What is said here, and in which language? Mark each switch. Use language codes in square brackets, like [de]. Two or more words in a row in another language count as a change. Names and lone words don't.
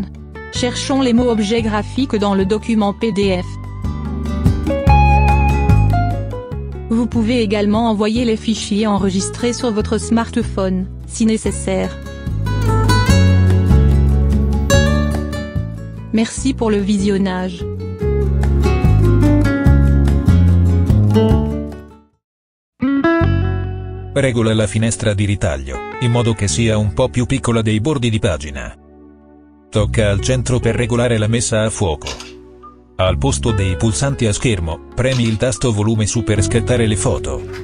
[fr] Cherchons les mots objets graphiques dans le document PDF. Vous pouvez également envoyer les fichiers enregistrés sur votre smartphone, si nécessaire. Merci pour le visionnage. [it] Regola la finestra di ritaglio, in modo che sia un po' più piccola dei bordi di pagina. Tocca al centro per regolare la messa a fuoco. Al posto dei pulsanti a schermo, premi il tasto volume su per scattare le foto.